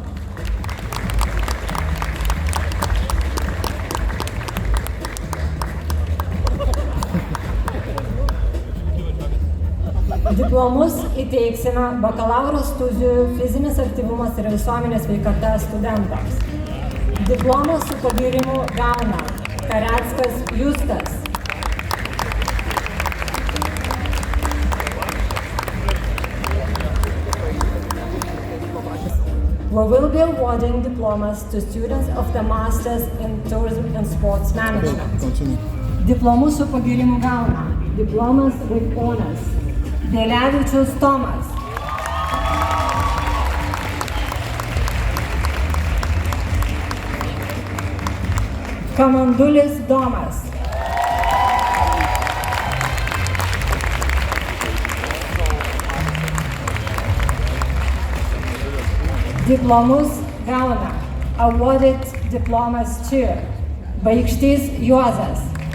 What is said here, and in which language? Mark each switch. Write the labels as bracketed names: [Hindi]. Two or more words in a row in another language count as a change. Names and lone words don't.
[Lithuanian] Diplomus įteiksime bakalauro studijų fizinis aktyvumas ir visuomenės sveikata studentams. Diplomą su pagyrimu gauna Kareckas Justas. [English] We will be awarding diplomas to students of the Masters in Tourism and Sports Management. [Lithuanian] Diplomų su pagyrimu gauna [English] diplomas with honors [Lithuanian] Delevičius Tomas. Kamandulis Domas. Diplomus gauna [English] awarded diplomas to Baikštys Juozas.